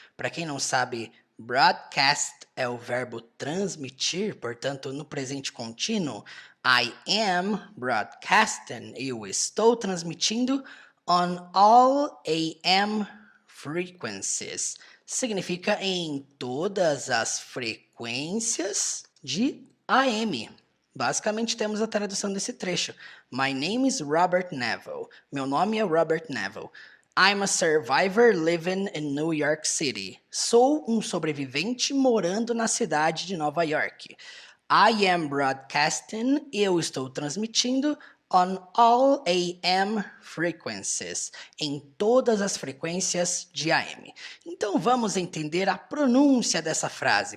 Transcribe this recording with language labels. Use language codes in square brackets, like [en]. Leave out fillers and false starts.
[pt] Para quem não sabe, broadcast é o verbo transmitir, portanto, no presente contínuo, [en] I am broadcasting, [pt] eu estou transmitindo [en] on all AM frequencies. [pt] Significa em todas as frequências de AM. Basicamente, temos a tradução desse trecho. [en] My name is Robert Neville. [pt] Meu nome é Robert Neville. [en] I'm a survivor living in New York City. [pt] Sou um sobrevivente morando na cidade de Nova York. [en] I am broadcasting. [pt] Eu estou transmitindo [en] on all AM frequencies. [pt] Em todas as frequências de AM. Então vamos entender a pronúncia dessa frase.